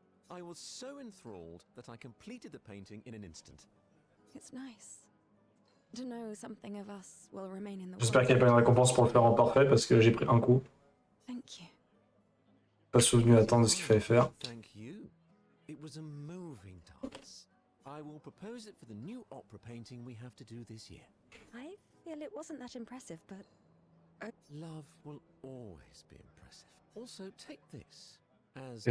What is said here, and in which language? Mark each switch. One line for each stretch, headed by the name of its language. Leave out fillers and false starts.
English: I was so enthralled that I completed the painting in an instant. It's nice to know something of us will remain in the
French: J'espère qu'il n'y a
English: world.
French: pas une récompense pour le faire en parfait, parce que j'ai pris un coup.
English: Thank you.
French: Pas souvenu à temps de ce qu'il fallait faire.
English: Thank you. It was a moving dance. I will propose it for the new opera painting we have to do this year. I feel it wasn't that impressive, but Love will always be impressive. Also, take this as a